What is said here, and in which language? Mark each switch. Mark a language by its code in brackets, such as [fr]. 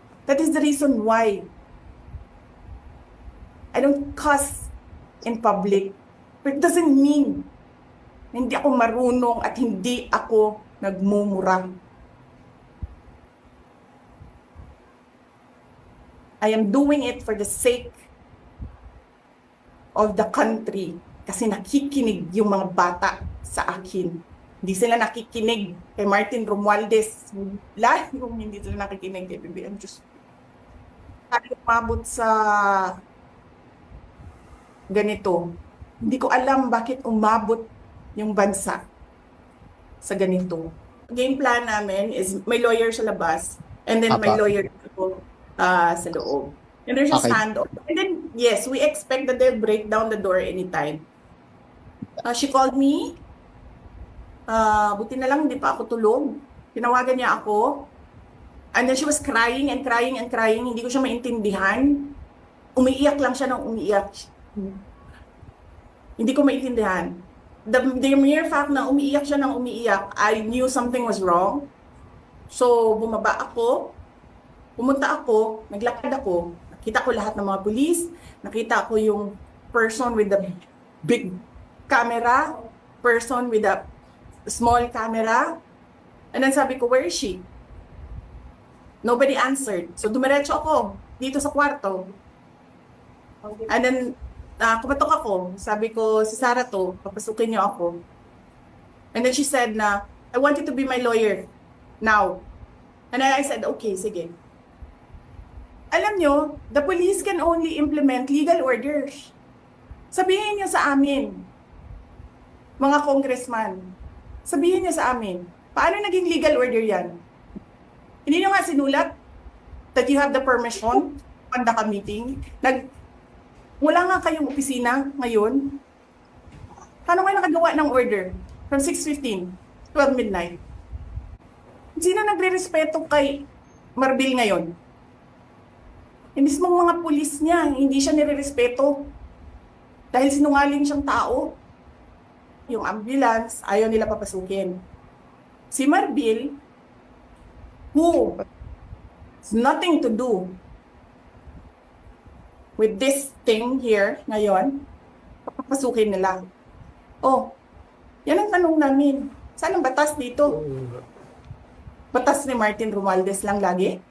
[en] That is the reason why I don't cuss in public. But it doesn't mean [tl] hindi ako marunong at hindi ako nagmumura. [en] I am doing it for the sake of the country. [tl] Kasi nakikinig yung mga bata sa akin. Hindi sila nakikinig kay Martin Romualdez. Lahat yung hindi sila nakikinig kay BBM. Diyos. Tayo umabot sa ganito. Hindi ko alam bakit umabot yung bansa sa ganito. [en] Game plan namin is may lawyer [tl] sa labas [en] and then may Apa. lawyer [tl] sa loob. [en] And there's a Okay. standoff. And then, yes, we expect that they'll break down the door anytime. She called me. [tl] Buti na lang, hindi pa ako tulog. Tinawagan niya ako. [en] And then she was crying and crying and crying. [tl] Hindi ko siya maintindihan. Umiiyak lang siya nang umiiyak. Hindi ko maintindihan. [en] The mere fact [tl] na umiiyak siya nang umiiyak, [en] I knew something was wrong. [tl] So, bumaba ako. Pumunta ako. Naglakad ako. Nakita ko lahat ng mga pulis. Nakita ko yung [en] person with the big camera. Person with the small camera. And then [tl] sabi ko, [en] where is she? Nobody answered. [tl] So, dumiretso ako dito sa kwarto. [en] And then, [tl] kumatok ako. Sabi ko, si Sarah to, papasukin niyo ako. [en] And then she said na, I want you to be my lawyer now. And I said, okay, sige. [tl] Alam nyo, [en] the police can only implement legal orders. [tl] Sabihin niyo sa amin, mga congressman, sabihin niyo sa amin, paano naging legal order yan? Hindi niyo nga sinulat [en] that you have the permission to conduct a meeting. [tl] Wala nga kayong opisina ngayon. Paano kayo nakagawa ng order [en] from 6:15 to 12 midnight? [tl] Sino nagre-respeto kay Marbil ngayon? Yung mismong mga pulis niya, hindi siya nire-respeto. Dahil sinungaling siyang tao. Yung ambulance, ayaw nila papasukin. [en] Si Marbil, who has nothing to do with this thing here ngayon, [tl] papasukin nila. Oh, yan ang tanong namin. Saan ang batas dito? Batas ni Martin Romualdez lang lagi?